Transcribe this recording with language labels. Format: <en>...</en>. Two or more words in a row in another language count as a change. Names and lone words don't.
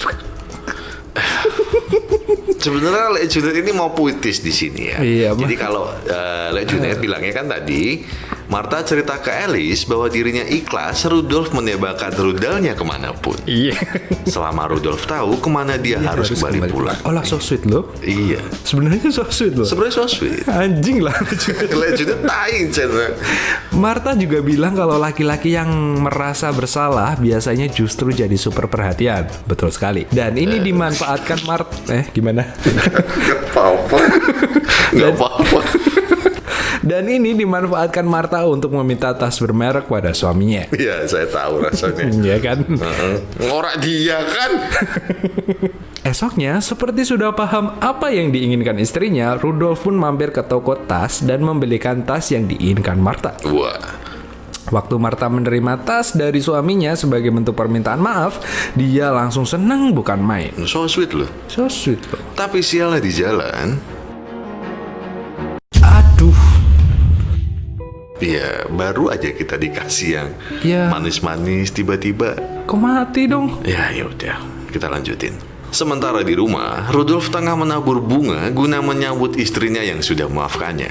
<id>Sebenarnya Le Junet ini mau puitis di sini ya. Iya, jadi kalau Le Junet bilangnya kan tadi, Martha cerita ke Alice bahwa dirinya ikhlas Rudolf menembakkan rudalnya kemanapun. Iya. Selama Rudolf tahu kemana dia harus kembali pulang. Oh lah,</id> <en>so sweet loh.</en> <id>Iya. Sebenarnya</id> <en>so sweet</en> <id>loh. Sebenarnya</id> <en>so sweet.</en> <id>Anjing lah. Le Junet tain channel. Martha juga bilang kalau laki-laki yang merasa bersalah biasanya justru jadi super perhatian. Betul sekali. Dan ini dimanfaatkan gimana? Gak apa-apa. Dan ini dimanfaatkan Martha untuk meminta tas bermerek pada suaminya. Iya, saya tahu rasanya. Iya kan? Ngorak dia kan. Esoknya, seperti sudah paham apa yang diinginkan istrinya, Rudolf pun mampir ke toko tas dan membelikan tas yang diinginkan Martha. Wah. Waktu Martha menerima tas dari suaminya sebagai bentuk permintaan maaf, dia langsung senang bukan main.</id> <en>So sweet loh. So sweet loh.</en> <id>Tapi sialnya di jalan, Aduh. ya baru aja kita dikasih yang Ya. manis-manis, tiba-tiba Kok mati dong? ya udah, kita lanjutin. Sementara di rumah, Rudolf tengah menabur bunga guna menyambut istrinya yang sudah memaafkannya.</id>